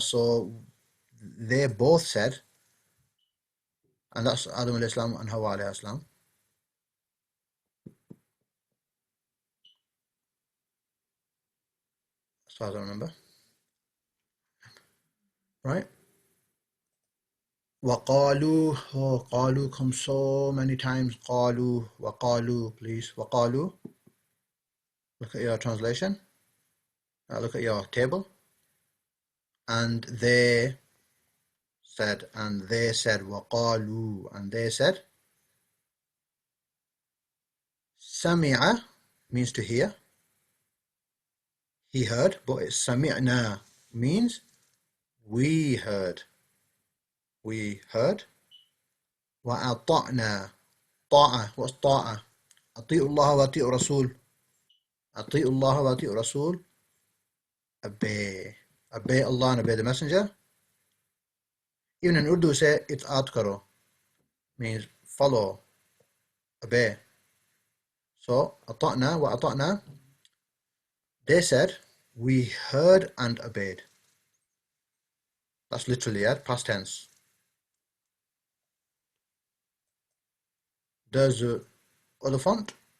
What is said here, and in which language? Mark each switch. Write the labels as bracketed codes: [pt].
[en] So they both said, and that's Adam alayhi salam and Hawa alayhi salam, as far as I remember, right? وقالوا, oh, قالوا comes so many times. [ar] قالوا, وقالوا, [en] please, [ar] وقالوا. [en] Look at your translation. Look at your table. And they said, وقالوا, and they said. سمع means to hear. He heard, but it's سمعنا means we heard. We heard. وأطعنا. طاعة. What's طاعة? [ar] أطيعوا الله وأطيعوا رسول. أطيعوا الله وأطيعوا رسول. [en] Obey. Obey Allah and obey the Messenger. Even in Urdu say [ur] itaat karo. [en] Means follow. Obey. So [ar] أطعنا وأطعنا. [en] They said, we heard and obeyed. That's literally it, past tense. There's a other font.